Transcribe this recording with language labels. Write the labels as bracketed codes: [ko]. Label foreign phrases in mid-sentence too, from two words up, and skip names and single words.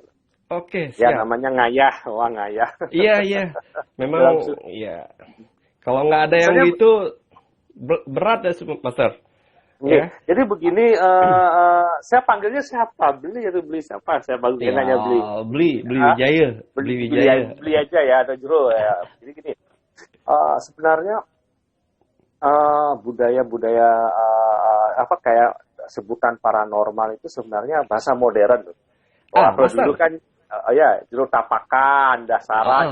[id] Oke, Ya siap. namanya ngayah, wah ngayah. Iya, iya. Memang, Dalam ya. Kalau nggak ada yang misalnya, gitu, berat ya, Master. nih, Ya. jadi begini, saya panggilnya siapa? Beli atau beli siapa? Saya baru Ya, enaknya beli. beli Ah, Wijaya. beli, Beli beli, Wijaya. beli aja ya, ada jero ya. Jadi gini, sebenarnya budaya-budaya kayak sebutan paranormal itu sebenarnya bahasa modern. Wah, kalau dulu Master. kan ya juru tapakan, dasaran,